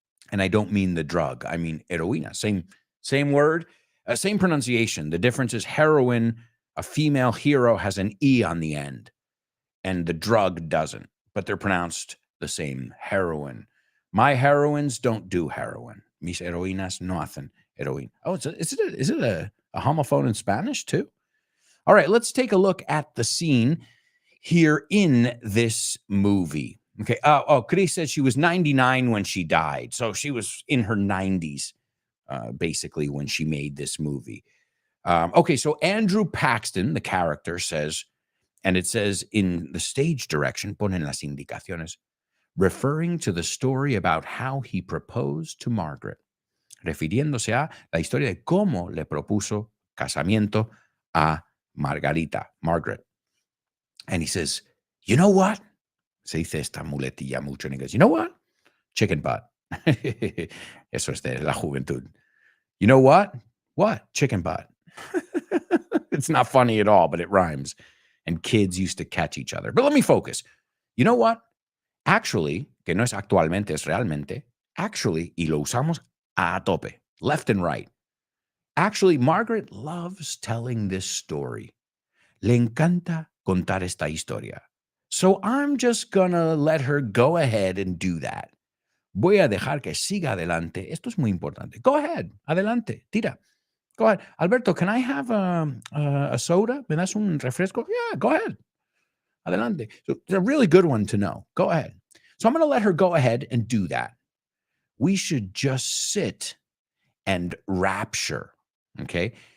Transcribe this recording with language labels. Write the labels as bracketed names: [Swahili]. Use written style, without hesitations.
[English] And I don't mean the drug. I mean heroína. Same word, same pronunciation. The difference is heroine, a female hero, has an E on the end, and the drug doesn't, but they're pronounced the same, heroine. My heroines don't do heroin. [Spanish] Mis heroínas no hacen heroína. [English] Oh, is it a homophone in Spanish too? All right, let's take a look at the scene here in this movie. Okay. Chris said she was 99 when she died. So she was in her 90s, basically, when she made this movie. Okay, so Andrew Paxton, the character, says, and it says in the stage direction, [Spanish] ponen las indicaciones, [English] referring to the story about how he proposed to Margaret, [Spanish] refiriéndose a la historia de cómo le propuso casamiento a Margaret. [English] And he says, you know what? [Spanish] Se dice esta muletilla mucho en inglés. [English] You know what? Chicken butt. [Spanish] Eso es de la juventud. [English] You know what? What? Chicken butt. It's not funny at all, but it rhymes. And kids used to catch each other. But let me focus. You know what? Actually, [Spanish] que no es actualmente, es realmente. Actually, y lo usamos a tope, [English] left and right. Actually, Margaret loves telling this story. [Spanish] Le encanta contar esta historia. [English] So I'm just gonna let her go ahead and do that. [Spanish] Voy a dejar que siga adelante. Esto es muy importante. [English] Go ahead. [Spanish] Adelante. Tira. Go ahead. [English] Alberto, can I have a soda? [Spanish] ¿Me das un refresco? [English] Yeah, go ahead. Adelante. So it's a really good one to know. Go ahead. So I'm going to let her go ahead and do that. We should just sit and rapture. Okay.